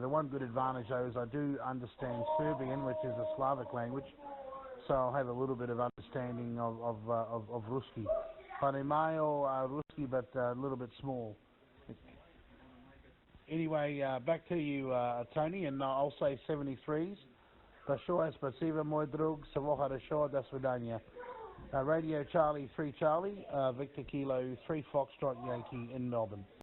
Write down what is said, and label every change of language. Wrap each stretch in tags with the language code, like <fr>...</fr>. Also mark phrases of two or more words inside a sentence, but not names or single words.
<en>The one good advantage, though, is I do understand Serbian, which is a Slavic language, so I'll have a little bit of understanding of Ruski.</en> <ru>Понимаю Ruski,</ru> <en>but a little bit small. Anyway, back to you, Tony, and I'll say 73s.</en> <ru>Большое спасибо, мой друг. Всего хорошего. До свидания.</ru> <en>Radio Charlie 3 Charlie, Victor Kilo 3 Foxtrot Yankee in Melbourne.</en>